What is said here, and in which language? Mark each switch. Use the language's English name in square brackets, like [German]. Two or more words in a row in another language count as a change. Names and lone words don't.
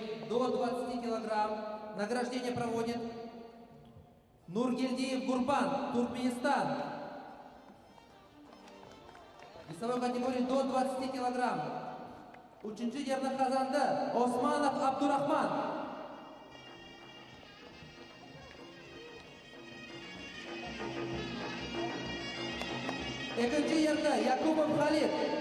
[Russian] до 20 килограмм. Награждение проводит Нургельдиев Гурбан, Туркменистан. Весовой категории до 20 килограмм. [Uzbek] Uchinchi yerni qozonda Osmanov Abdurahman. Ikkinchi yerda Yakubov Khalid.